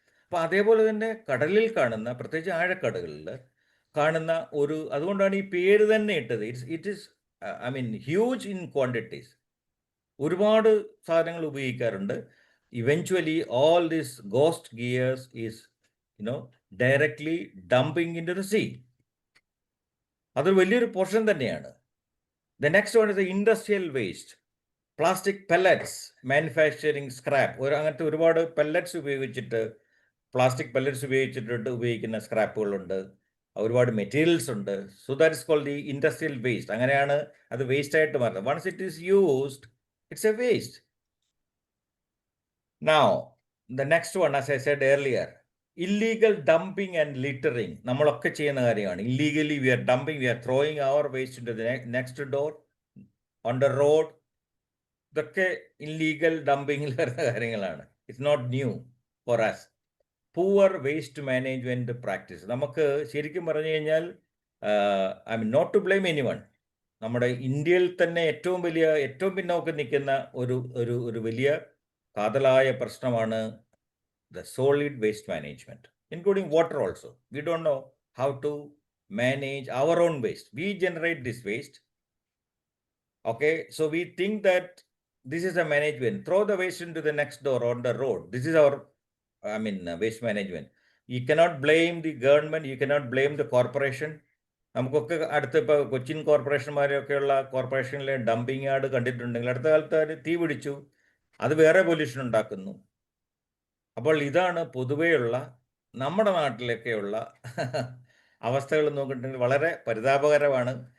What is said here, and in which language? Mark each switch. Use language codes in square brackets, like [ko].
[ml] അപ്പോൾ അതേപോലെ തന്നെ കടലിൽ കാണുന്ന, പ്രത്യേകിച്ച് ആഴക്കടലിൽ കാണുന്ന അതുകൊണ്ടാണ് ഈ പേര് തന്നെ ഇട്ടത്. [en] It is I mean huge in quantities. [ml] ഒരുപാട് സാധനങ്ങൾ ഉപയോഗിക്കാറുണ്ട്. [en] Eventually all this ghost gears is directly dumping into the sea. [ml] അതൊരു വലിയൊരു പോർഷൻ തന്നെയാണ്. [en] The next one is the industrial waste. Plastic pellets, manufacturing scrap. [ml] അങ്ങനത്തെ ഒരുപാട് pellets ഉപയോഗിച്ചിട്ട്, plastic pellets ഉപയോഗിക്കുന്ന സ്ക്രാപ്പുകളുണ്ട്. ഒരുപാട് മെറ്റീരിയൽസ് ഉണ്ട്. [en] So that is called the industrial waste. [ml] അങ്ങനെയാണ് അത് വേസ്റ്റ് ആയിട്ട് മാറുന്നത്. [en] Once it is used, it's a waste. Now, the next one, as I said earlier, illegal dumping and littering. [ml] നമ്മളൊക്കെ ചെയ്യുന്ന കാര്യമാണ്. [en] Illegally we are dumping, we are throwing our waste into the next door, on the road. [ml] ഇതൊക്കെ illegal ഡംപിങ്ങിൽ വരുന്ന കാര്യങ്ങളാണ്. [en] It's not new for us. Poor waste management practice. [ml] നമുക്ക് ശരിക്കും പറഞ്ഞു കഴിഞ്ഞാൽ [en] I mean not to blame anyone, [ml] നമ്മുടെ ഇന്ത്യയിൽ തന്നെ ഏറ്റവും പിന്നോക്കം നിൽക്കുന്ന ഒരു വലിയ കാതലായ പ്രശ്നമാണ് [en] the solid waste management, including water also. We don't know how to manage our own waste. We generate this waste. Okay, so we think that this is a management. Throw the waste into the next door on the road. This is our, waste management. You cannot blame the government. You cannot blame the corporation. [ml] നമുക്കൊക്കെ അടുത്ത് ഇപ്പോൾ കൊച്ചിൻ കോർപ്പറേഷന്മാരെയൊക്കെയുള്ള കോർപ്പറേഷനിലെ dumping yard കണ്ടിട്ടുണ്ടെങ്കിൽ അടുത്ത കാലത്ത് തീ പിടിച്ചു, അത് വേറെ പൊല്യൂഷൻ ഉണ്ടാക്കുന്നു. അപ്പോൾ ഇതാണ് പൊതുവെയുള്ള നമ്മുടെ നാട്ടിലൊക്കെയുള്ള അവസ്ഥകൾ നോക്കിയിട്ടുണ്ടെങ്കിൽ വളരെ പരിതാപകരമാണ്.